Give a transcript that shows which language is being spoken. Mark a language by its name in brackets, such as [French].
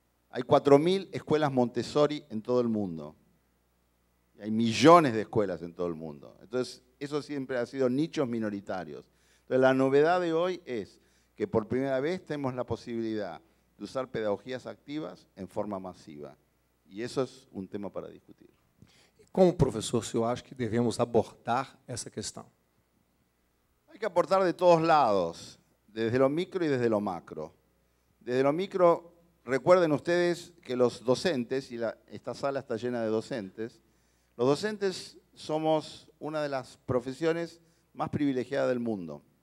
[Spanish] Hay 4.000 escuelas Montessori en todo el mundo. Y hay millones de escuelas en todo el mundo. Entonces, eso siempre ha sido nichos minoritarios. Entonces, la novedad de hoy es que por primera vez tenemos la posibilidad de usar pedagogías activas en forma masiva. Y eso es un tema para discutir. [Portuguese] Como professor, o senhor acha que devemos abordar essa questão? [Spanish] Hay que aportar de todos lados, desde lo micro y desde lo macro. Desde lo micro, recuerden ustedes que los docentes, y esta sala está llena de docentes, los docentes somos una de las profesiones más privilegiadas del mundo.